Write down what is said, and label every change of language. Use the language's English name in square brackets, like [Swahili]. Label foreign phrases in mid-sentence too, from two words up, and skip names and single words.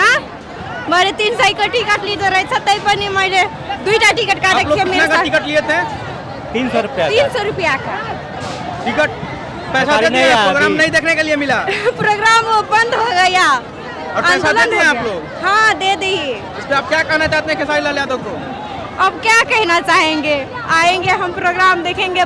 [Nepali] मैले 300 को टिकट लिँदो रहेछ, तै पनि मैले 2टा टिकट काटेको थिएँ। [Hindi] मेरे साथ टिकट लिए थे 300 रुपया 300 रुपया का टिकट। पैसा देते हैं, प्रोग्राम नहीं देखने के लिए मिला। प्रोग्राम वो बंद हो गया। और पैसा देते हैं आप लोग? हाँ, दे दिए। इस पे आप क्या कहना चाहते हैं खेसारीलाल यादव को? अब क्या कहना चाहेंगे, आएंगे हम प्रोग्राम देखेंगे।